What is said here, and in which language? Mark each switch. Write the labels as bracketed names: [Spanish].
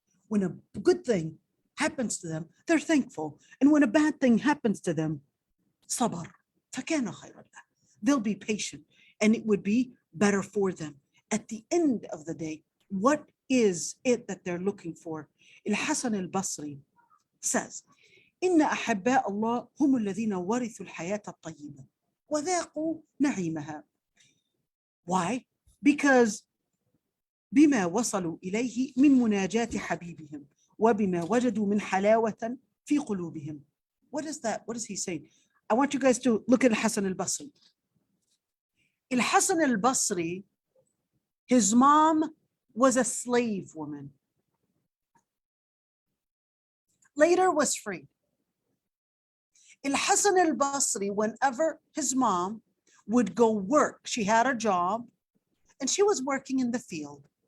[English] When a good thing happens to them, they're thankful. And when a bad thing happens to them, [Arabic] صَبَر فَكَانَ خَيْرًا لَهُ. [English] They'll be patient and it would be better for them. At the end of the day, what is it that they're looking for? Al-Hasan al-Basri says, [Arabic] إِنَّ أَحَبَّاءَ اللَّهِ هُمُ الَّذِينَ وَرِثُوا الْحَيَاةَ الطَّيِّبَةَ وَذَاقُوا نَعِيمَهَا. [English] Why? Because [Arabic] بما وصلوا إليه من مناجاة حبيبهم وبما وجدوا من حلاوة في قلوبهم. [English] What is that? What is he saying? I want you guys to look at Al-Hasan al-Basri. Al-Hasan al-Basri, his mom was a slave woman. Later was free. Al-Hasan al-Basri, whenever his mom would go work, she had a job and she was working in the field.